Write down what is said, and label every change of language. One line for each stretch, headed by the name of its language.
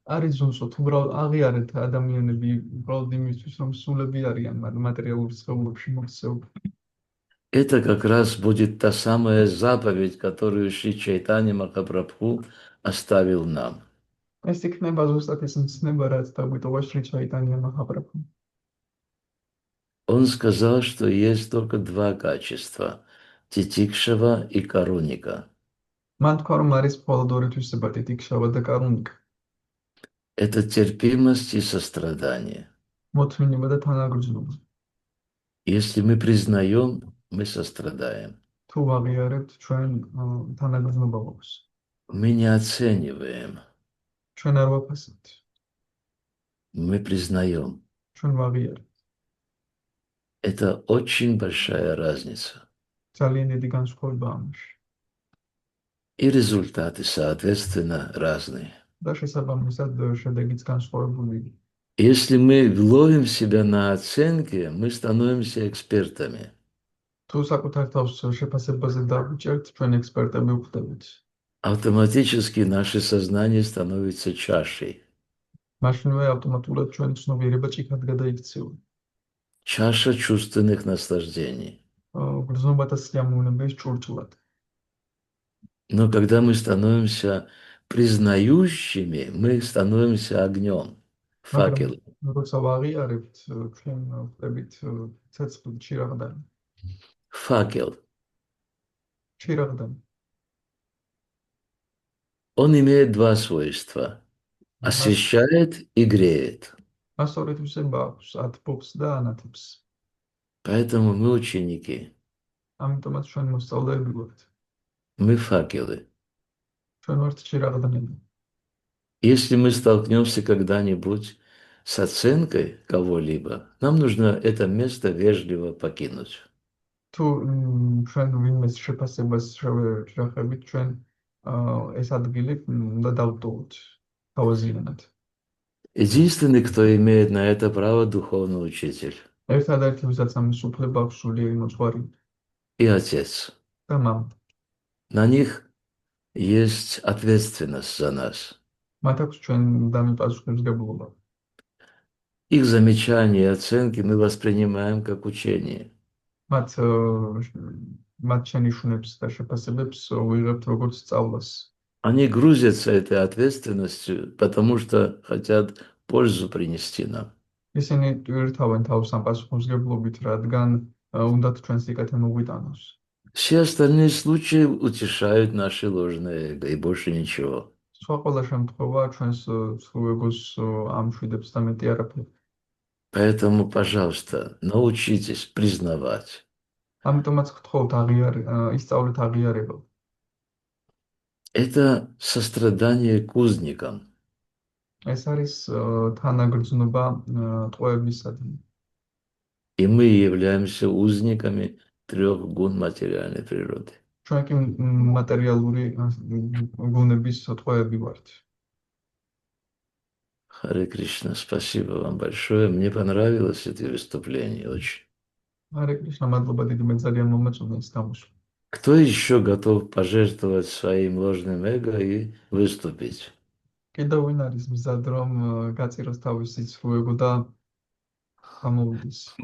Georgian: არის ზუსტად უბრალოდ აღიარეთ ადამიანები უბრალოდ იმისთვის რომ სულები არიან მატერიალურ სხეულებში მოქცეულები.
Russian: Это как раз будет та самая заповедь, которую Шри Чайтанья Махапрабху оставил нам.
Georgian: ეს იქნება ზუსტად ის მცნება, რაც დაგვიტოვაში ჩაიტანია მახაბრაფა.
Russian: Он сказал, что есть только два качества – титикшева и короника.
Georgian: მან თქვა, რომ არის მხოლოდ ორი თვისება, ტიტიქშავა და კარუნიკა.
Russian: Это терпимость и сострадание.
Georgian: მოთმინება და თანაგრძნობა.
Russian: Если мы признаем, мы сострадаем.
Georgian: თუ ვაღიარებთ, ჩვენ თანაგრძნობა გვაქვს.
Russian: Мы не оцениваем,
Georgian: ჩვენ არ ვაფასებთ,
Russian: мы признаем.
Georgian: ჩვენ ვაღიარებთ.
Russian: Это очень большая разница.
Georgian: ძალიან დიდი განსხვავება ამაში.
Russian: И результаты, соответственно, разные.
Georgian: და შესაბამისად შედეგიც განსხვავებული.
Russian: Если мы ловим себя на оценке, мы становимся экспертами.
Georgian: თუ საკუთარ თავს შეფასებაზე დავიჭერთ, ჩვენ ექსპერტები ვხდებით.
Russian: Автоматически наше сознание становится чашей.
Georgian: მაშინვე ავტომატურად ჩვენი ცნობიერება ჭიქად გადაიქცევა.
Russian: Чаша чувственных наслаждений.
Georgian: გრძნობათა სიამოვნების ჭურჭლად.
Russian: Но когда мы становимся признающими, мы становимся огнем, факелом.
Georgian: როცა ვაღიარებთ, ჩვენ ვხდებით ცეცხლი ჩირაღდანი.
Russian: Факел.
Georgian: ჩირაღდანი.
Russian: Он имеет два свойства. Освещает и греет.
Georgian: მას ორი თვისება აქვს, ათბობს და ანათებს.
Russian: Поэтому мы ученики.
Georgian: ამიტომაც ჩვენ მოსწავლეები ვართ.
Russian: Мы факелы.
Georgian: ჩვენ ვართ ჩირაღდანები.
Russian: Если мы столкнемся когда-нибудь с оценкой кого-либо, нам нужно это место вежливо покинуть.
Georgian: თუ ჩვენ ვინმეს შეფასებას შევეხებით, ჩვენ ეს ადგილი უნდა დავტოვოთ თავაზიანად.
Russian: Единственный, кто имеет на это право, духовный учитель
Georgian: ერთადერთი, ვისაც ამის უფლება აქვს, სულიერი მოძღვარი
Russian: и отец.
Georgian: და მამა.
Russian: На них есть ответственность за нас.
Georgian: მათ აქვს ჩვენ დამიპასუხებლობა.
Russian: Их замечания и оценки мы воспринимаем как учение.
Georgian: მათ შენიშვნებს და შეფასებებს ვიღებთ როგორც სწავლას.
Russian: Они грузятся этой ответственностью, потому что хотят пользу принести нам.
Georgian: ისინი ტვირთავენ თავს ამ პასუხისმგებლობით, რადგან უნდათ ჩვენ სიკეთე მოგვიტანოს.
Russian: Все остальные случаи утешают наше ложное эго и больше ничего.
Georgian: სხვა ყველა შემთხვევა ჩვენს სრულ ეგოს ამშვიდებს და მეტი არაფერი.
Russian: Поэтому, пожалуйста, научитесь признавать.
Georgian: ამიტომაც გთხოვთ ისწავლეთ აღიარება.
Russian: Это сострадание к узникам.
Georgian: ეს არის თანაგრძნობა ტყვეებისადმი.
Russian: И мы являемся узниками трех гун материальной природы.
Georgian: ჩვენ კი მატერიალური გუნების ტყვეები ვართ.
Russian: Харе Кришна, спасибо вам большое. Мне понравилось это выступление очень.
Georgian: ჰარე კრიშნა, მადლობა დიდი, მე ძალიან მომეწონა ეს გამოსვლა.
Russian: Кто еще готов пожертвовать своим ложным эго и выступить?
Georgian: კიდევ ვინ არის მზად რომ გაწიროს თავისი სრულ ეგო და გამოვიდეს?